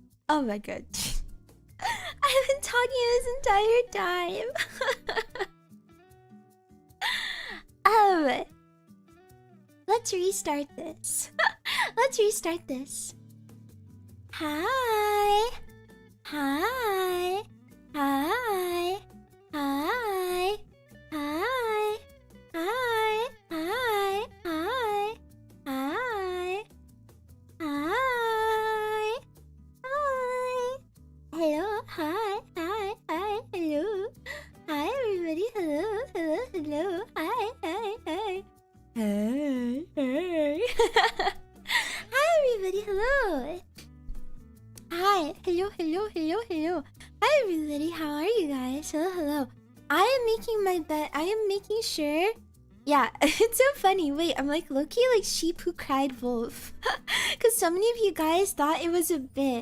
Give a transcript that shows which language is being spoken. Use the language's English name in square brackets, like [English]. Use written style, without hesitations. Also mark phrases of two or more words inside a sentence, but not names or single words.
[English] Oh my god. I've been talking this entire time. Let's restart this. Let's restart this. Hi. Hi. Hi. Hi. Hi. Hi. Hi. Hi. Hi. Hi. Hi. Hello. Hi. Hi. Hi. Hello. Hi, everybody. Hello. Hello. Hello. Hi. Hi. Hi. Hey. Hey. Hi, everybody. Hello. Hi. Hello. Hello. Hello. Hello. Hi, everybody. How are you guys? Hello. Hello. I am making my bed. I am making sure. Yeah, it's so funny. Wait, I'm like low-key like sheep who cried wolf. Because so many of you guys thought it was a bit.